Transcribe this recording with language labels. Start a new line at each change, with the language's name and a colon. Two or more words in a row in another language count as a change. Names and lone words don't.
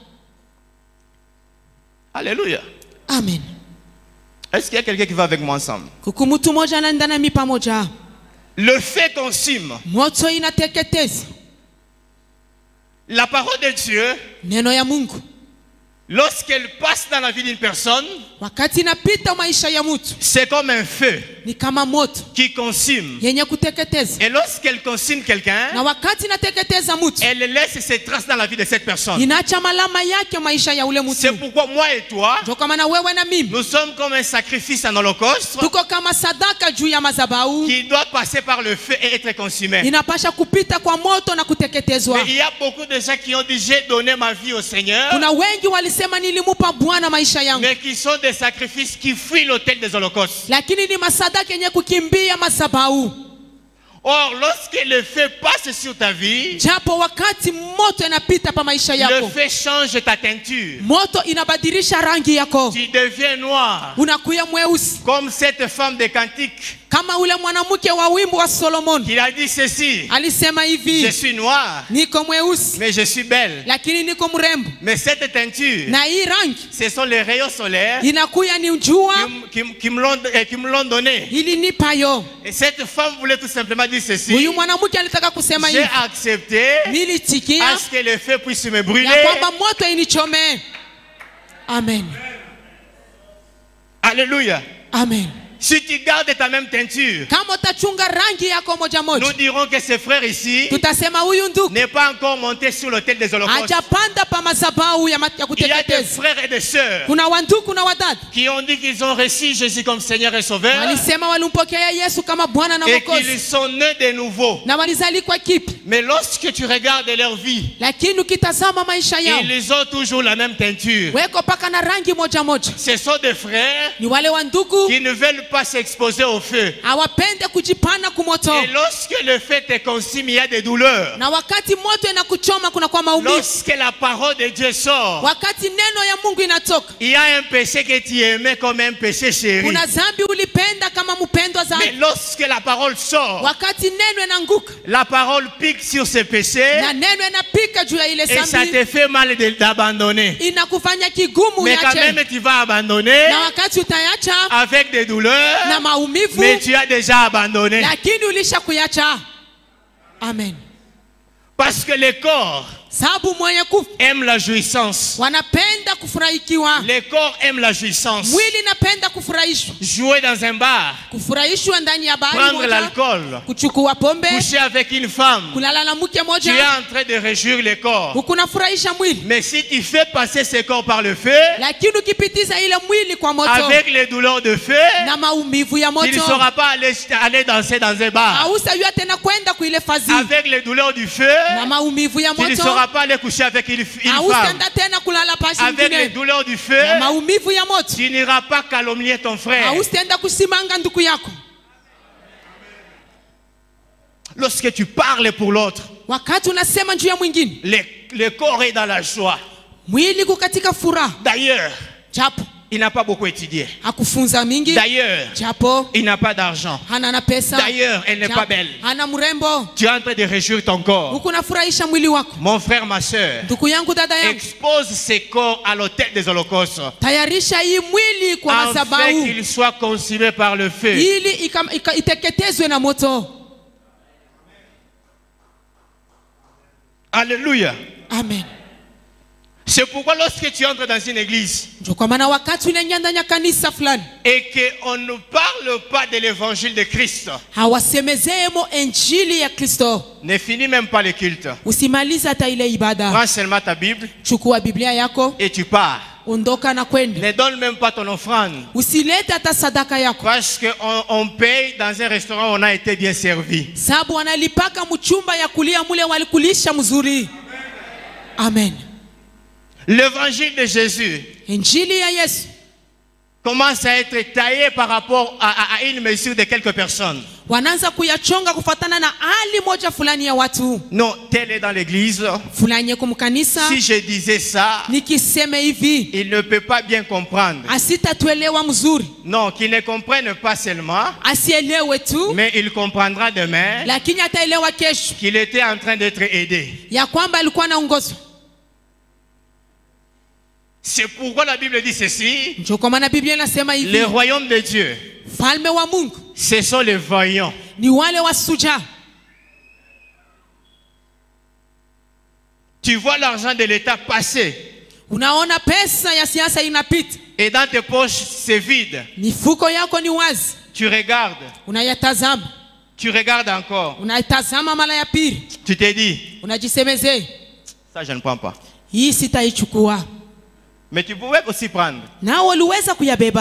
French: Alléluia. Amen. Est-ce qu'il y a quelqu'un qui va avec moi ensemble?
Swahili: Kuku mtu moja anaenda nami pamoja.
French: Le feu consume.
Swahili: Moto inateketeza.
French: La parole de Dieu
Swahili: Neno ya Mungu
French: lorsqu'elle passe dans la vie d'une personne,
Swahili: wakati inapita maisha ya mtu,
French: c'est comme un feu
Swahili: ni kama moto
French: qui consume.
Swahili: yenye kuteketeza.
French: Et lorsqu'elle consume quelqu'un,
Swahili: Na wakati inateketeza mtu,
French: elle laisse ses traces dans la vie de cette personne.
Swahili: inaacha malama yake maisha ya ule mtu.
French: C'est pourquoi moi et toi,
Swahili: Ndio kama na wewe na mimi,
French: nous sommes comme un sacrifice en holocauste
Swahili: tuko kama sadaka juu ya madhabahu,
French: qui doit passer par le feu et être consumé.
Swahili: inapasha kupita kwa moto na kuteketezwa.
French: Mais il y a beaucoup de gens qui ont dit j'ai donné ma vie au Seigneur,
Swahili: Kuna wengi walisema nilimupa Bwana maisha yangu,
French: mais qui sont des sacrifices qui fuient l'autel des holocaustes.
Swahili: lakini ni masadaka yenye kukimbia madhabahu.
French: Or, lorsque le feu passe sur ta vie,
Swahili: Japo wakati moto inapita pa maisha
French: le
Swahili: yako,
French: feu change ta teinture.
Swahili: moto inabadilisha rangi yako,
French: Tu deviens noir,
Swahili: unakuya mweusi,
French: comme cette femme de Cantique
Swahili: kama ule mwanamke wa wimbo wa Solomon
French: qui a dit ceci:
Swahili: alisema
French: je
Swahili: hivi,
French: suis noir,
Swahili: niko mweusi
French: mais je suis belle.
Swahili: lakini niko mrembo.
French: Mais cette teinture,
Swahili: Na hii rangi
French: ce sont les rayons solaires
Swahili: inakuya ni jua
French: qui me l'ont donné.
Swahili: ilinipa yo.
French: Et cette femme voulait tout simplement dire ceci:
Swahili: Huyu mwanamke alitaka kusema
French: j'ai
Swahili: hivi,
French: accepté
Swahili: nilitikia
French: à ce que le feu puisse me brûler.
Swahili: ya kwamba moto inichome. Amen, Alléluia. amen.
French: Si tu gardes ta même teinture,
Swahili: Kama utachunga rangi yako moja moja,
French: nous dirons que ce frère ici
Swahili: tutasema huyu ndugu
French: n'est pas encore monté sur l'autel des holocaustes.
Swahili: hajapanda pa madhabahu ya
French: Il y a des
Swahili: kuteketeza.
French: frères et des sœurs
Swahili: Kuna wandugu na wadada
French: qui ont dit qu'ils ont reçu Jésus comme Seigneur et Sauveur
Swahili: walisema walimpokea Yesu kama Bwana na
French: et qu'ils
Swahili: Mwokozi
French: sont nés de nouveau.
Swahili: na walizalikwa kipi,
French: Mais lorsque tu regardes leur vie,
Swahili: lakini ukitazama maisha yao
French: ils ont toujours la même teinture.
Swahili: weko paka na rangi moja moja.
French: Ce sont des frères
Swahili: Ni wale wandugu
French: qui ne veulent pas s'exposer au feu.
Swahili: hawapende kujipana kumoto,
French: Et lorsque le feu te consume, il y a des douleurs.
Swahili: na wakati moto inakuchoma kuna kwa maumivu.
French: Lorsque la parole de Dieu sort,
Swahili: Wakati neno ya Mungu inatoka,
French: il y a un péché que tu aimais comme un péché chéri.
Swahili: kuna dhambi ulipenda kama mpendwa
French: Mais
Swahili: zaidi.
French: lorsque la parole sort,
Swahili: Wakati neno inaanguka
French: la parole pique sur ce péché
Swahili: na neno inapika juu ya ile
French: et ça
Swahili: dhambi,
French: te fait mal d'abandonner.
Swahili: inakufanya kigumu
French: Mais quand
Swahili: uache,
French: même tu vas abandonner
Swahili: na wakati utayacha
French: avec des douleurs,
Swahili: na maumivu,
French: mais tu as déjà abandonné.
Swahili: lakini ulisha kuyacha. Amen.
French: Parce que le corps
Swahili: Sababu mwenye kufa
French: aime la jouissance.
Swahili: wanapenda kufurahikiwa,
French: Le corps aime la jouissance.
Swahili: mwili inapenda kufurahishwa,
French: Jouer dans un bar,
Swahili: kufurahishwa ndani ya bari
French: prendre
Swahili: moja,
French: l'alcool,
Swahili: kuchukua pombe,
French: coucher avec une femme,
Swahili: kulala na mke
French: tu es
Swahili: moja,
French: en train de réjouir le corps.
Swahili: ukunafurahisha mwili,
French: Mais si tu fais passer ce corps par le feu,
Swahili: lakini ukipitiza ile mwili kwa moto
French: avec les douleurs de feu,
Swahili: na maumivu ya
French: tu ne
Swahili: moto,
French: sauras pas aller danser dans un bar.
Swahili: hausajua tena kwenda kuile fazi.
French: Avec les douleurs du feu,
Swahili: Na maumivu ya
French: tu ne
Swahili: moto,
French: sauras pas aller coucher avec une femme.
Swahili: hautaenda tena kulala pashi
French: Avec les
Swahili: mwingine.
French: douleurs du feu,
Swahili: Na maumivu ya moto,
French: tu n'iras pas calomnier ton frère.
Swahili: hautaenda kusimanga ndugu yako.
French: Lorsque tu parles pour l'autre,
Swahili: Wakati unasema juu ya mwingine,
French: le corps est dans la joie.
Swahili: mwili kukatika furaha,
French: D'ailleurs,
Swahili: japo
French: il n'a pas beaucoup étudié.
Swahili: hakufunza mingi,
French: D'ailleurs,
Swahili: japo
French: il n'a pas d'argent.
Swahili: hana na pesa,
French: D'ailleurs, elle n'est
Swahili: japo
French: pas belle.
Swahili: hana mrembo,
French: Tu es en train de réjouir ton corps.
Swahili: huku nafurahisha mwili wako.
French: Mon frère, ma soeur,
Swahili: Ndugu yangu, dada yangu,
French: expose ces corps à l'autel des holocaustes
Swahili: tayarisha hii mwili kwa
French: afin
Swahili: madhabahu
French: qu'il soit consumé par le feu.
Swahili: ili iteketezwe na moto.
French: Alléluia. Amen. C'est pourquoi lorsque tu entres dans une église
Swahili: Ndio kwa maana wakati unaingia ndani ya kanisa fulani,
French: et qu'on ne parle pas de l'évangile de Christ,
Swahili: hawasemezemo injili ya Kristo,
French: ne finis même pas le culte.
Swahili: usimalize hata ile ibada.
French: Prends seulement ta Bible
Swahili: Chukua Biblia yako,
French: et tu pars.
Swahili: ondoka na kwenda,
French: Ne donne même pas ton offrande.
Swahili: usilete hata sadaka yako,
French: Parce qu'on paye dans un restaurant, on a été bien servi.
Swahili: sababu wanalipaka mchumba ya kulia mule walikulisha mzuri. Amen.
French: L'évangile de Jésus
Swahili: Injili ya Yesu
French: commence à être taillé par rapport à une mesure de quelques personnes.
Swahili: wanaanza kuyachonga kufatana na hali moja fulani ya watu
French: Non, tel est dans l'église.
Swahili: fulani kumkanisa.
French: Si je disais ça,
Swahili: Nikiseme hivi,
French: il ne peut pas bien comprendre.
Swahili: asitatuelewa mzuri,
French: Non, qu'il ne comprenne pas seulement,
Swahili: asielewe tu,
French: mais il comprendra demain
Swahili: lakini ataelewa kesho
French: qu'il était en train d'être aidé.
Swahili: ya kwamba alikuwa anaongozwa.
French: C'est pourquoi la Bible dit ceci.
Swahili: Ndio kwa maana Biblia inasema hivi,
French: Le royaume de Dieu,
Swahili: falme wa Mungu
French: ce sont les vaillants.
Swahili: ni wale wasuja.
French: Tu vois l'argent de l'État passer.
Swahili: Unaona pesa ya siasa inapita.
French: Et dans tes poches, c'est vide.
Swahili: Mifuko yako ni wazi.
French: Tu regardes.
Swahili: Unayatazama.
French: Tu regardes encore.
Swahili: Unayatazama mara ya pili.
French: Tu te dis.
Swahili: Unajisemezea.
French: Ça, je ne prends pas.
Swahili: Hii sitaichukua.
French: Mais tu pouvais aussi prendre.
Swahili: Na waliweza kuyabeba.